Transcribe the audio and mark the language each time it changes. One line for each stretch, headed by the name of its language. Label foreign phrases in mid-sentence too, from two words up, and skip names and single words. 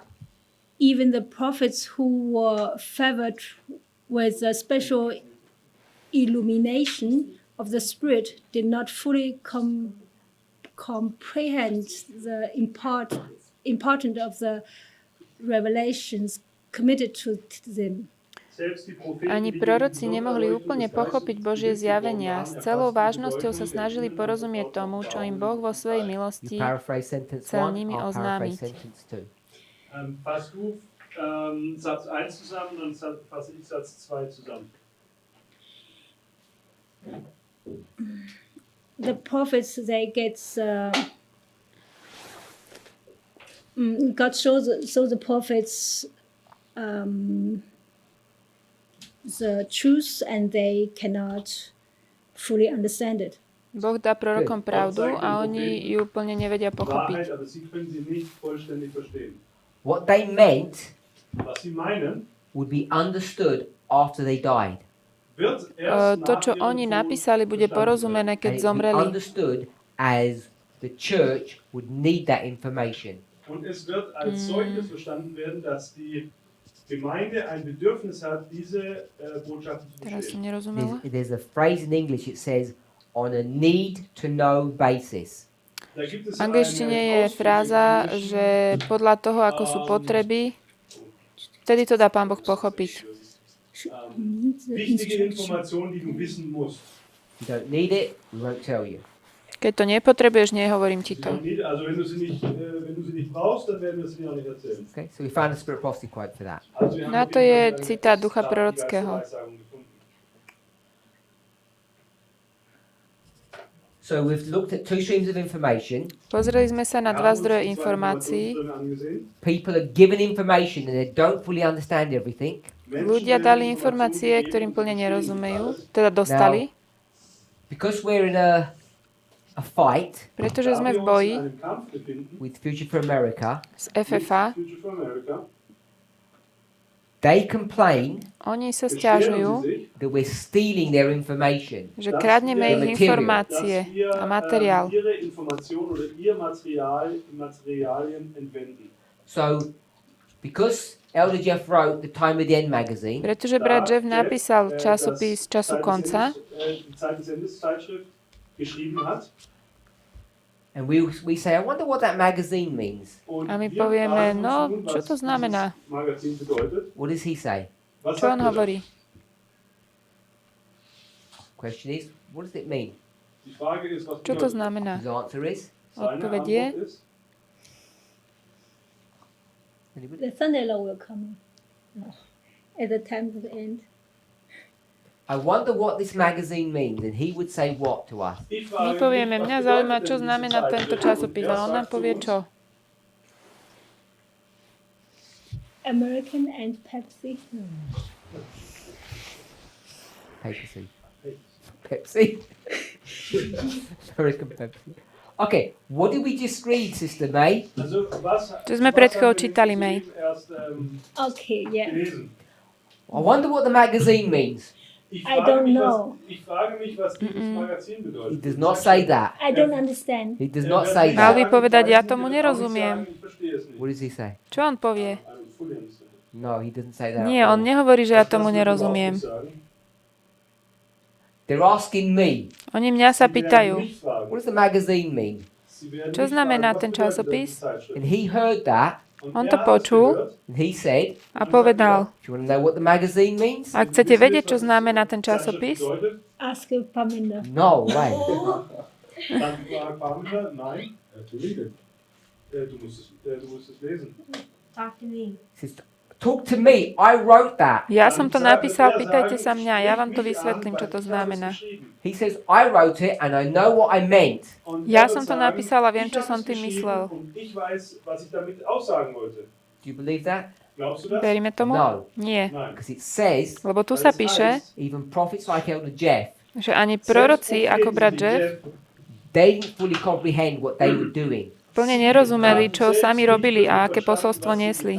English: Even the prophets who were favored with a special illumination of the Spirit did not fully comprehend the importance of the revelations committed to them.
Slovak: Ani proroci nemohli úplne pochopiť Božie zjavenia. S celou vážnosťou sa snažili porozumieť tomu, čo im Boh vo svojej
English: You
Slovak: milosti
English: paraphrase sentence
Slovak: chcel
English: 1,
Slovak: nimi
English: I'll
Slovak: oznámiť.
English: paraphrase sentence 2.
German: Fass du Satz 1 zusammen und dann fasse ich Satz 2 zusammen.
English: The prophets, they get God shows the prophets the truth, and they cannot fully understand it.
Slovak: Boh dá prorokom pravdu a oni ju úplne nevedia pochopiť.
German: Wahrheit, aber sie können sie nicht vollständig verstehen.
English: What they meant
German: Was sie meinen,
English: would be understood after they died.
German: wird erst
Slovak: To,
German: nach
Slovak: čo
German: ihrem
Slovak: oni
German: Tod
Slovak: napísali, bude
German: verstanden
Slovak: porozumené,
English: And
Slovak: keď
English: it would be
Slovak: zomreli.
English: understood as the church would need that information.
German: werden. Und es wird als solches verstanden werden, dass die Gemeinde ein Bedürfnis hat, diese Botschaften zu
Slovak: Teraz som
German: verstehen.
Slovak: nerozumela.
English: There's a phrase in English, it says, on a need-to-know basis.
German: Da gibt es
Slovak: V angličtine je
German: einen
Slovak: fráza,
German: Ausdruck im
Slovak: že podľa toho, ako sú potreby, vtedy to dá Pán Boh pochopiť.
German: wichtige Informationen, die du wissen musst.
English: If you don't need it, we won't tell you.
Slovak: Keď to nepotrebuješ, nehovorím ti to.
German: Also wenn du sie nicht brauchst, dann werden wir sie dir auch nicht erzählen.
English: Okay, so we found a spirit prophecy quote for that.
German: Also wir haben
Slovak: Na
German: auf
Slovak: to
German: jeden
Slovak: je
German: Fall eine
Slovak: citát ducha
German: starke
Slovak: prorockého.
German: Geistesweissagung gefunden.
English: So we've looked at two streams of information.
Slovak: Pozreli sme sa na
German: Wir
Slovak: dva
German: haben uns
Slovak: zdroje
German: die zwei
Slovak: informácií.
German: Informationsströme angesehen.
English: People are given information and they don't fully understand everything.
German: Menschen
Slovak: Ľudia
German: werden
Slovak: dali
German: Informationen
Slovak: informácie,
German: gegeben,
Slovak: ktorým
German: die
Slovak: plne
German: verstehen
Slovak: nerozumejú,
German: alles.
Slovak: teda dostali,
English: Because we're in a fight
Slovak: pretože
German: Da
Slovak: sme v
German: wir uns
Slovak: boji
German: in einem Kampf befinden,
English: with Future for America,
Slovak: z FFA,
German: mit Future for America,
English: they complain
Slovak: oni sa
German: beschweren
Slovak: stiažujú,
German: sie sich,
English: that we're stealing their information.
Slovak: že kradneme ich
German: Material.
Slovak: informácie
German: dass wir
Slovak: a materiál.
German: ihre Informationen oder ihr Materialien entwenden.
English: So because Elder Jeff wrote the Time of the End magazine,
Slovak: Pretože brat Jeff napísal časopis Času konca
German: Die Zeit des Endes Zeitschrift geschrieben hat.
English: and we say, I wonder what that magazine means.
German: Und
Slovak: a my
German: wir
Slovak: povieme,
German: fragen uns
Slovak: no,
German: nun,
Slovak: čo
German: was
Slovak: to znamená?
German: dieses Magazin bedeutet.
English: What does he say?
German: Was
Slovak: Čo
German: sagt
Slovak: on
German: er da?
Slovak: hovorí?
English: Question is, what does it mean?
German: Die Frage ist, was
Slovak: Čo to
German: bedeutet.
Slovak: znamená?
English: His answer is,
German: Seine
Slovak: Odpoveď je,
German: Antwort ist,
English: anybody? The thunder will come at the time of the end. I wonder what this magazine means, and he would say what to us?
German: ich
Slovak: My
German: frage
Slovak: povieme,
German: mich, was
Slovak: mňa
German: bedeutet
Slovak: zaujíma,
German: denn
Slovak: čo
German: diese
Slovak: znamená tento
German: Zeitschrift?
Slovak: časopis,
German: Und
Slovak: a
German: wer
Slovak: on nám
German: sagt
Slovak: povie
German: zu uns,
Slovak: čo.
English: American and Pepsi. Pepsi. Pepsi. American Pepsi. Okay, what did we just read, Sister May?
German: Also, was,
Slovak: Čo sme
German: was
Slovak: pred
German: haben
Slovak: chvíľou
German: wir
Slovak: čítali,
German: jetzt
Slovak: May?
German: eben erst
English: Okay, yeah.
German: gelesen?
English: I wonder what the magazine means. I don't know.
German: Ich frage mich, was dieses Magazin bedeutet.
English: He does not say that. I don't understand. He does not say
Slovak: Mal
English: that.
Slovak: by povedať, ja tomu nerozumiem.
English: What does he say?
Slovak: Čo on povie?
English: No, he doesn't say that.
Slovak: Nie, on nehovorí, že ja tomu nerozumiem.
English: They're asking me,
Slovak: Oni mňa sa pýtajú,
English: what does the magazine mean?
Slovak: čo znamená ten časopis?
English: And he heard that,
Slovak: On to počul
English: and he said,
Slovak: a povedal,
English: do you want to know what the magazine means?
Slovak: ak chcete vedieť, čo znamená ten časopis,
English: Ask Parminder. No way.
German: Dann fragt Parminder, nein, du musst es lesen.
English: Talk to me. He says, talk to me. I wrote that.
Slovak: ja som to napísal, pýtajte sa mňa, ja vám to vysvetlím, čo to znamená.
English: He says, I wrote it and I know what I meant.
Slovak: Ja som to napísal a viem, čo som tým myslel.
German: Ich weiß, was ich damit aussagen wollte.
English: Do you believe that?
German: Glaubst du das?
Slovak: Veríme tomu?
English: No.
Slovak: Nie.
German: Nein.
English: Because it says,
Slovak: Lebo tu sa píše,
English: even prophets like Elder Jeff,
Slovak: že ani proroci ako brat Jeff
English: they didn't fully comprehend what they were doing.
Slovak: plne nerozumeli, čo sami robili a aké posolstvo niesli.